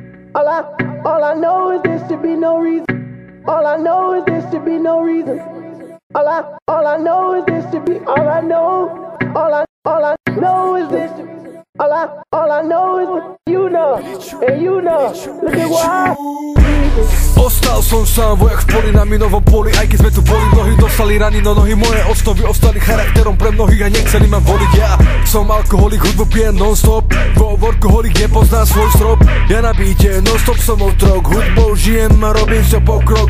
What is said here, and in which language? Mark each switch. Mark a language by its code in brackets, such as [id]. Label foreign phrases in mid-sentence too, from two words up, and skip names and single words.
[en] All I know is this should be no reason. All I know is this should be no reason. All I know is this should be. All I know is this. All I know is what you know, and you know. Look at why. [sk] Ostal som sám, vojak v poli na minovom poli. Aj keď sme tu boli, mnohí dostali rany, no nohy moje osnovy ostali charakterom pre mnohých a nechceli ma voliť. Ja som alkoholik, hudbu pijem non-stop, vo workoholik nepoznám svoj strop. Ja na bíte, non-stop som otrok, hudbou žijem a robím sa pokrok.